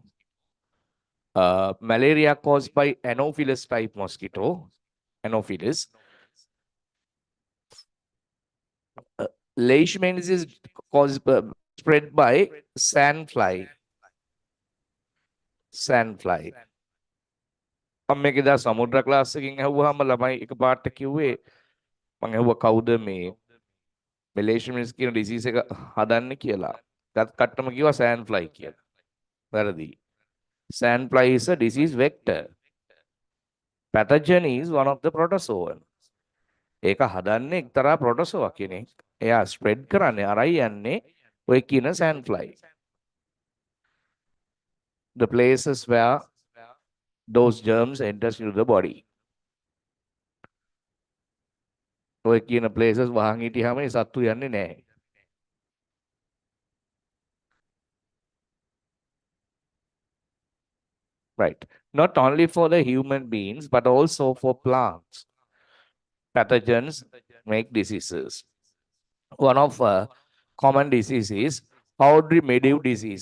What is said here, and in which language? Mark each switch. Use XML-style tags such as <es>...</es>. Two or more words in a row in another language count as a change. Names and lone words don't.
<en>Malaria caused by Anopheles type mosquito. Anopheles. Leishmaniasis caused spread by sandfly. Sandfly.</en> <si>මම මේකදා සමුද්‍ර ක්ලාස් එකකින් ඇහුවාම ළමයි එකපාරට කිව්වේ මම ඇහුවා කවුද මේ leishmaniasis කියන disease එක හදන්නේ කියලා. කට්ටම කිව්වා sandfly කියලා. වැරදි.</si> <en>Sandfly is a disease vector. Pathogen is one of the protozoan.</en> <si>ඒක හදන්නේ එක්තරා protozoa කෙනෙක්. එයා spread කරන්නේ අරයි යන්නේ ඔය කියන sandfly.</si> <en>The places where those germs enters into the body.</en> <si>ඔය කියන places වහන් හිටියාම ඒ සත්තු යන්නේ නැහැ.</si> <en>Right. Not only for the human beings, but also for plants. Pathogens make diseases. One of common diseases is powdery mildew disease.</en>